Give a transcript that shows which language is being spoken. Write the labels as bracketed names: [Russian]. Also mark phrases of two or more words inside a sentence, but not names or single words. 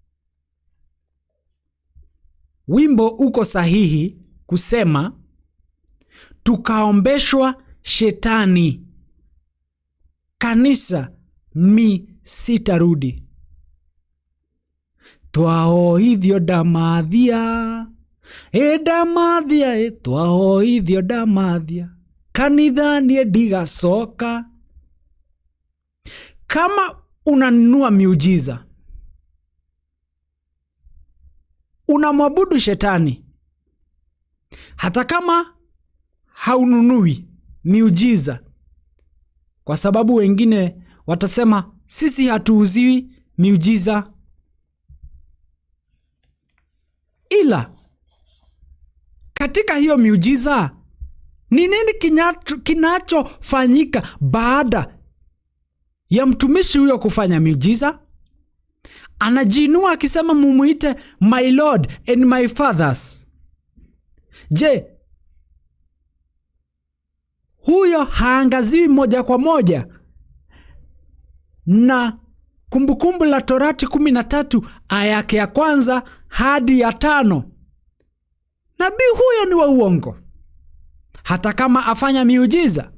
[Swahili] Wimbo uko sahihi kusema tukaombeshwa shetani, kanisa sitarudi. [Kikuyu] Twahoithio Damathia, Damathia, twahoithio Damathia, kanitha nie ndigacoka. [Swahili] Kama unanunua miujiza, unamwabudu shetani, hata kama haununui miujiza, kwa sababu wengine watasema sisi hatuuziwi miujiza, ila katika hiyo miujiza ni nini kinachofanyika baada ya mtumishi huyo kufanya miujiza? Anajiinua akisema mumuite [English] my Lord and my fathers. [Swahili] Je, huyo haangaziwi moja kwa moja na Kumbukumbu la Torati 13 aya yake ya 1 hadi ya 5? Nabii huyo ni wa uongo hata kama afanya miujiza.